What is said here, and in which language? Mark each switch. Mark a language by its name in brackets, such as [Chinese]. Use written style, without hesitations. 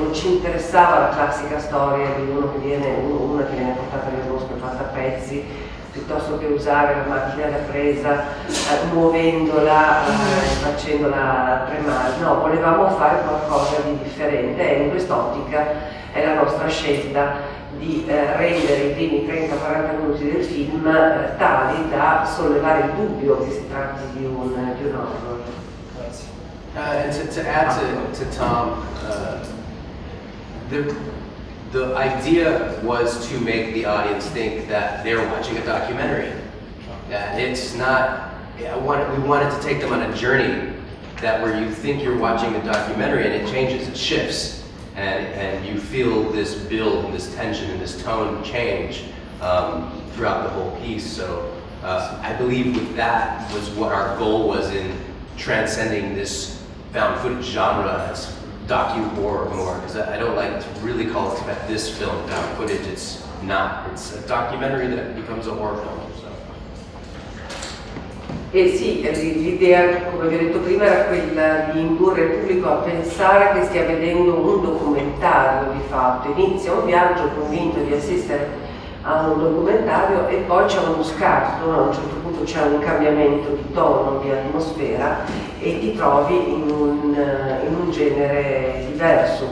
[Italian] Non ci interessava la classica storia di una che viene portata nel bosco e fatta a pezzi, piuttosto che usare la macchina da presa, muovendola, facendola tremare. No, volevamo fare qualcosa di differente e in quest'ottica è la nostra scelta di rendere i primi 30-40 minuti del film tali da sollevare il dubbio che si tratti di un horror. [English] And to add to Tom, the idea was to make the audience think that they're watching a documentary. And it's not, we wanted to take them on a journey that where you think you're watching a documentary and it changes, it shifts. And you feel this build and this tension and this tone change throughout the whole piece. So I believe with that was what our goal was in transcending this found footage genre as docu-horror more, because I don't like to really call this film found footage. It's not. It's a documentary that becomes a horror film. So. [Italian] E sì, l'idea, come vi ho detto prima, era quella di indurre il pubblico a pensare che stia vedendo un documentario di fatto. Inizia un viaggio convinto di assistere a un documentario e poi c'è uno scarto, a un certo punto c'è un cambiamento di tono, di atmosfera e ti trovi in un genere diverso.